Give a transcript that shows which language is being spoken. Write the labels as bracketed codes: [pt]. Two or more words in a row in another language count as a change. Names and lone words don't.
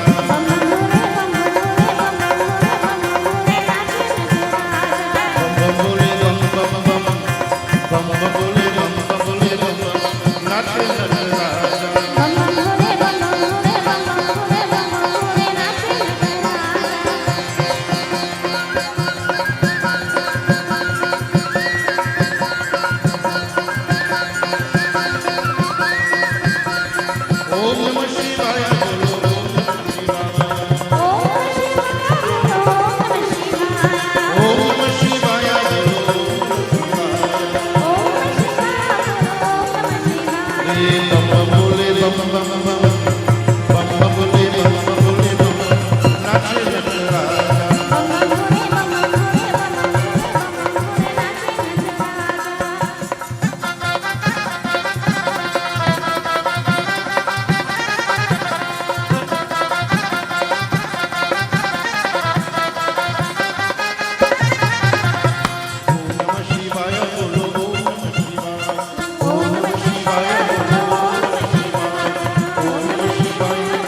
[hi] बम बम बोले, बम बम बोले, बम बम बोले, नाचे नचे राजा। बम बम बोले, बम बम बोले, बम बम बोले, बम बम बोले, बम बम नाचे नचे राजा। बम बम बोले, बम बम बोले, बम बम बोले, बम बम बोले, नाचे नचे [sa] ओम नमः शिवाय बोलो, ओम नमः शिवाय। ओम नमः शिवाय, [hi] ये बम बम बोले, बम बम बम, बम बम बोले, बम बम बोले, बम बम नाचे नचे राजा। बम बम बोले, बम बम बोले, बम बम बोले, बम बम बोले, नाचे नचे राजा। [sa] ओम नमः शिवाय बोलो, ओम नमः शिवाय। ओम नमः शिवाय, बोलो, ओम नमः शिवाय।